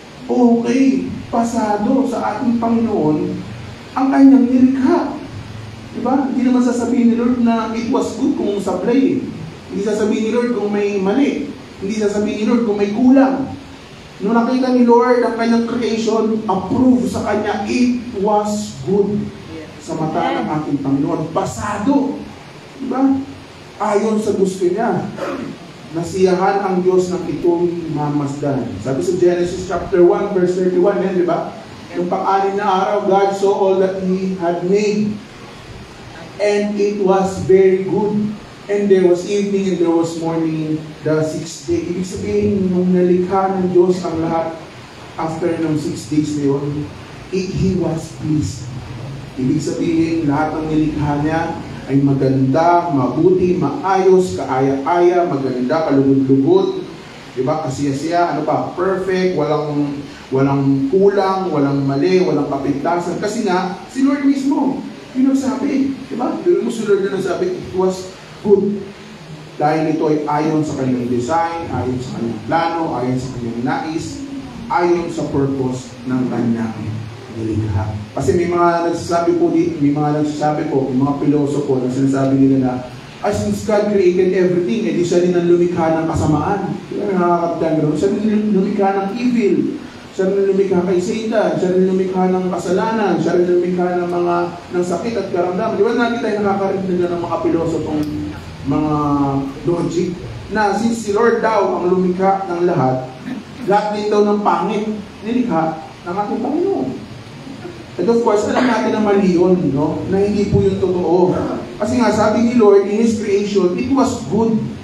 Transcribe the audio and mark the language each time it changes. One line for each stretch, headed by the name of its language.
Filipino: Okay, pasado sa ating Panginoon ang kanyang nilikha. Diba? Hindi naman sasabihin ni Lord na
English: it was good
Filipino: kung sablay. Hindi sasabihin ni Lord kung may mali. Hindi sasabihin ni Lord kung may kulang. Nung nakita ni Lord ang kanyang creation, approve sa kanya,
English: it was good
Filipino: sa mata ng ating Panginoon. Pasado. Diba? Ayon sa gusto niya. Nasiyahan ang Diyos ng itong mamasdan. Sabi sa Genesis chapter 1 verse 31, yan, di ba? Yung pang-anim na araw,
English: God saw all that He had made. And it was very good. And there was evening and there was morning, the 6th day.
Filipino: Ibig sabihin, nung nalikha ng Diyos ang lahat, after ng 6 days na yun,
English: He was pleased.
Filipino: Ibig sabihin, lahat ng nilikha niya ay maganda, mabuti, maayos, kaaya-aya, maganda, kalugod-lugod, diba? Kasiyasiya, ano pa, perfect, walang kulang, walang mali, walang kapintasan. Kasi nga, si Lord mismo, yun ang sabi, diba? Yun mo si Lord na nagsabi,
English: it was good.
Filipino: Dahil ito ay ayon sa kanyang design, ayon sa kanyang plano, ayon sa kanyang nais, ayon sa purpose ng kanyang nilikha. Kasi may mga nagsasabi po, may mga pilosopo na sinasabi nila na,
English: since God created everything,
Filipino: edi siya rin ang lumikha ng kasamaan. Diba, nakakaptan gano'n? Siya rin lumikha ng evil. Siya rin lumikha kay Satan. Siya rin lumikha ng kasalanan. Siya rin lumikha ng sakit at karamdaman. Di ba natin tayo nakakarinig na ng mga pilosopong mga logic na since si Lord daw ang lumikha ng lahat din daw ng pangit nilikha ng ating Panginoon.
English: And of course,
Filipino: alam natin na mali yun, no? Na hindi po yung totoo. Kasi nga, sabi ni Lord,
English: in His creation, it was good.